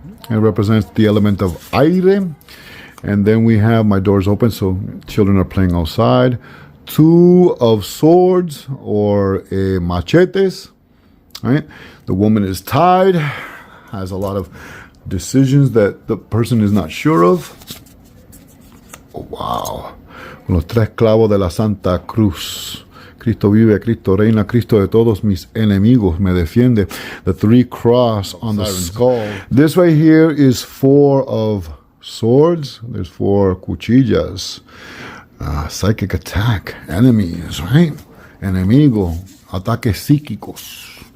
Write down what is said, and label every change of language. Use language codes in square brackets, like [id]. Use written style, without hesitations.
[en] It represents the element of aire. And then we have, my door's open, so children are playing outside. Two of Swords, or machetes, right? The woman is tied, has a lot of decisions that the person is not sure of. Oh, wow. [es] Los tres clavos de la Santa Cruz. Cristo vive, Cristo reina, Cristo de todos mis enemigos me defiende. [en] The three cross on the skull. This right here is four of Swords. There's four cuchillas. Psychic attack. Enemies, right? [es] Enemigo. Ataques psíquicos.